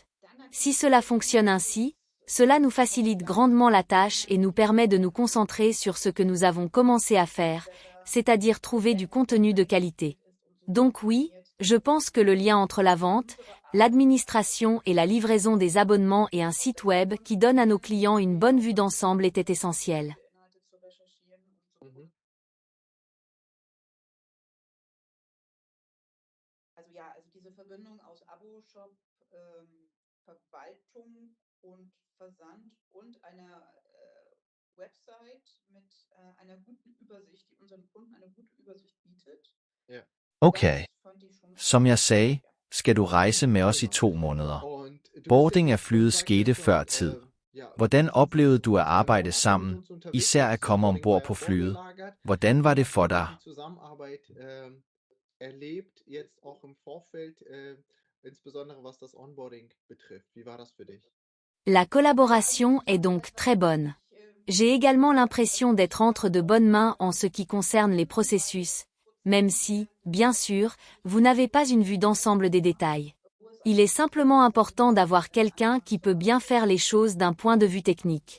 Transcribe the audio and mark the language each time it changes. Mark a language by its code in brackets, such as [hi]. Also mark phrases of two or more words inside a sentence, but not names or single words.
[fr] Si cela fonctionne ainsi, cela nous facilite grandement la tâche et nous permet de nous concentrer sur ce que nous avons commencé à faire, c'est-à-dire trouver du contenu de qualité. Donc oui, je pense que le lien entre la vente, l'administration et la livraison des abonnements et un site web qui donne à nos clients une bonne vue d'ensemble était essentiel. Mhm. [de] Also ja, also diese Verbindung aus Abo-Shop, Verwaltung und Versand und einer Website mit einer guten Übersicht, die unseren Kunden eine gute Übersicht bietet. Ja. Okay, Das fand ich schon [da] som jeg sagde, ja. skal du rejse med os i 2 måneder. [de] Und du bist Boarding jetzt [da] af flyet [de] schon [da] skete [de] schon, [da] før tid. ja, Hvordan oplevede du at [de] lange [da] arbejde [de] auch mit [da] sammen, [de] uns unterwegs. [da] især [de] Das [da] at komme [de] Onboarding [da] ombord [de] war [da] på [de] ja [da] flyet? [de] vorgelagert. [da] Hvordan var det for [de] Hast du [da] dig? [de] die Zusammenarbeit erlebt, jetzt auch im Vorfeld, insbesondere was das Onboarding betrifft? Wie war das für dich? [fr] La collaboration est donc très bonne. J'ai également l'impression d'être entre de bonnes mains en ce qui concerne les processus, même si, bien sûr, vous n'avez pas une vue d'ensemble des détails. Il est simplement important d'avoir quelqu'un qui peut bien faire les choses d'un point de vue technique.